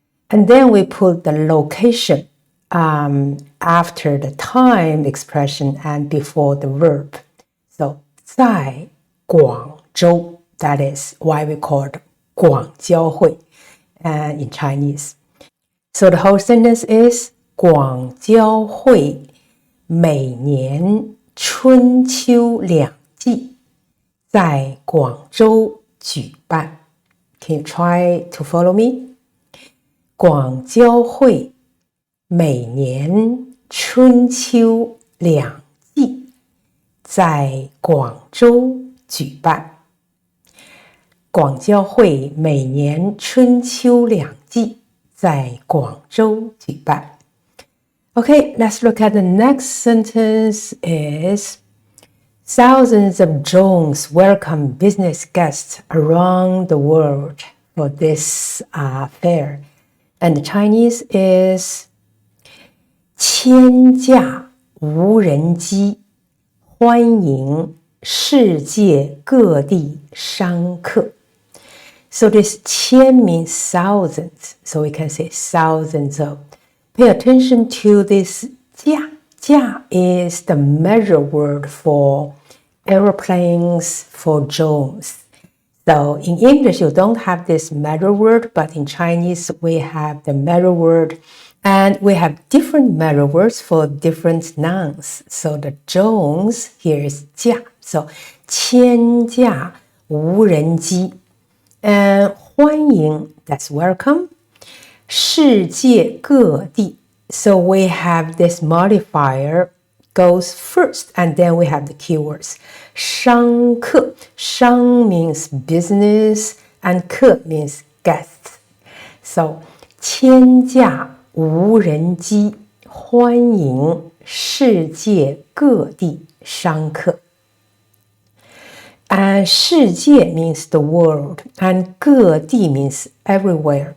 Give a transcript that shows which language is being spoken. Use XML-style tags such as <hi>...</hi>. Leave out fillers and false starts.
<en>And then we put the location after the time expression and before the verb. So</en> <zh>在广州,</zh> <en>that is why we call it</en> <zh>广交会</zh> <en>in Chinese. So the whole sentence is</en> <zh>广交会每年春秋两季在广州举办.</zh> <en>Can you try to follow me?</en> <zh>广交会每年春秋两季在广州举办. 广交会每年春秋两季在广州举办.</zh> <en>Okay, let's look at the next sentence is thousands of drones welcome business guests around the world for this fair. And the Chinese is</en> <zh>千架无人机欢迎世界各地商客.</zh> <en>So this 千 means thousands. So we can say thousands of. Pay attention to this 架.架 is the measure word for aeroplanes, for drones. So in English, you don't have this measure word, but in Chinese, we have the measure word. And we have different measure words for different nouns. So the drones here is 架.So</en> <zh>千架无人机.</zh> <en>And 欢迎, that's welcome.</en> <zh>世界各地.</zh> <en>So we have this modifier goes first, and then we have the keywords.</en> <zh>商客.</zh> <en>商 means business, and 客 means guest. So</en> <zh>千架无人机欢迎世界各地商客.</zh> <en>And 世界 means the world, and 各地 means everywhere.</en>